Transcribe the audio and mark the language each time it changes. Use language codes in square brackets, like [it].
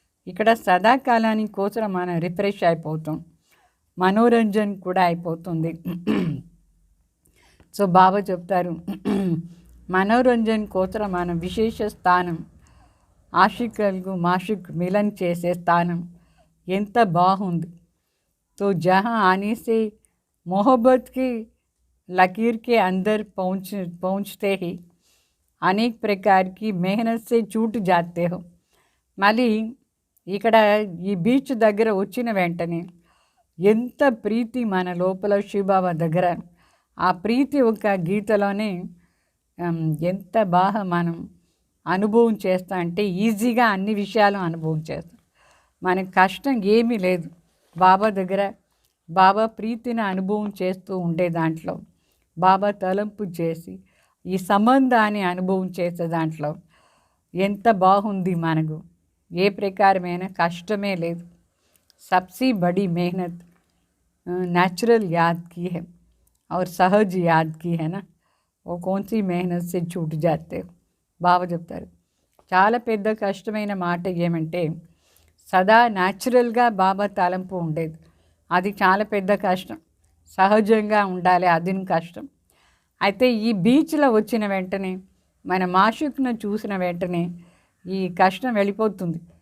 [te] ఇక్కడ సదాకాలానికి కోసం మనం రిఫ్రెష్ అయిపోతాం, మనోరంజన్ కూడా అయిపోతుంది. సో బాబా చెప్తారు మనోరంజన్ కోసం మన విశేష స్థానం, ఆశికలకు మాషిక్ మిలన్ చేసే స్థానం ఎంత బాగుంది. [hi] तो जहाँ आने से मोहब्बत की लकीर के अंदर पहुँचते ही अनेक प्रकार की मेहनत से छूट जाते हो. [te] మళ్ళీ ఇక్కడ ఈ బీచ్ దగ్గర వచ్చిన వెంటనే ఎంత ప్రీతి మన లోపల శివబాబా దగ్గర, ఆ ప్రీతి ఒక గీతలోనే ఎంత బాగా మనం అనుభవం చేస్తాం అంటే ఈజీగా అన్ని విషయాలు అనుభవం చేస్తాం. మనకు కష్టం ఏమీ లేదు. బాబా దగ్గర బాబా ప్రీతిని అనుభవం చేస్తూ ఉండే దాంట్లో, బాబా తలంపు చేసి ఈ సంబంధాన్ని అనుభవం చేసే దాంట్లో ఎంత బాగుంది మనకు. ఏ ప్రకారమైన కష్టమే లేదు. [hi] सबसे बड़ी मेहनत नेचुरल याद की है और सहज याद की है ना. वो कौन सी मेहनत से छूट जाते हो. [te] బాబా చెప్తారు చాలా పెద్ద కష్టమైన మాట ఏమంటే సదా న్యాచురల్గా బాబా తలంపు ఉండేది, అది చాలా పెద్ద కష్టం. సహజంగా ఉండాలి, అది కష్టం. అయితే ఈ బీచ్లో వచ్చిన వెంటనే, మన మాషుక్ను చూసిన వెంటనే ఈ కష్టం వెళ్ళిపోతుంది.